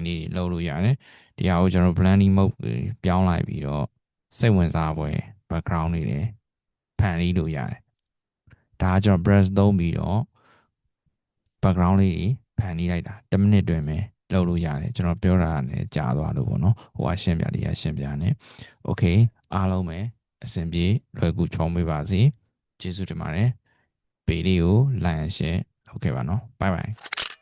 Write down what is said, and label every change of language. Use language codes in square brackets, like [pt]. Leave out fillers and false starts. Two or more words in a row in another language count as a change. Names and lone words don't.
[my] လေးလုပ်လို့ရတယ်ဒီဟာကိုကျွန်တော် [en] blending mode [my] ပြောင်းလိုက်ပြီးတော့စိတ်ဝင်စားပွဲ background တွေလည်းဖန်တီးလို့ရတယ်ဒါကကျွန်တော် brush သုံးပြီးတော့ background လေးဖန်တီးလိုက်တာ10မိနစ်တွင်ပဲလုပ်လို့ရတယ်ကျွန်တော်ပြောတာလည်းကြာသွားလို့ပေါ့နော်ဟိုကရှင်းပြလေးကရှင်းပြနေ okay အားလုံးပဲအဆင်ပြေလွယ်ကူချောမေးပါစေကျေးဇူးတင်ပါတယ်ပေလေးကို [en] like and share [my] လုပ်ခဲ့ပါနော် [en] bye bye